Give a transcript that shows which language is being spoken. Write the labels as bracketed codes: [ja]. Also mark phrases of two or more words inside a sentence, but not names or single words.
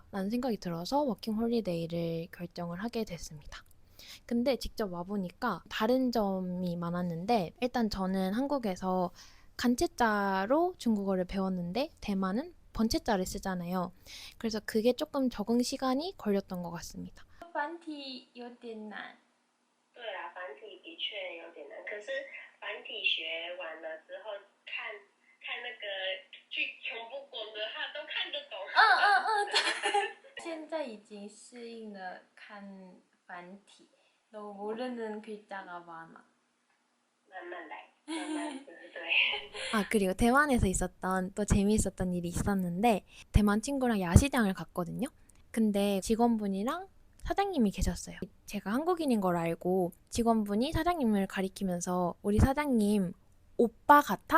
[ko] 라는 생각이 들어서 워킹 홀리데이를 결정을 하게 됐습니다. 근데 직접 와보니까 다른 점이 많았는데 일단 저는 한국에서 간체자로 중국어를 배웠는데 대만은 번체자를 쓰잖아요. 그래서 그게 조금 적응 시간이 걸렸던 것 같습니다. [zh] 繁体有点难。对啦，繁体的确有点难，可是繁体学完了之后，看那个剧全部滚的，他都看得懂。对。现在已经适应了看繁体， [ko] 너무 모르는 글자가 많아. [zh] 慢慢来，慢慢对。 [ko] 그리고 대만에서 있었던 또 재미있었던 일이 있었는데 대만 친구랑 야시장을 갔거든요. 근데 직원분이랑 사장님이 계셨어요. 제가 한국인인 걸 알고 직원분이 사장님을 가리키면서 우리 사장님 오빠 같아?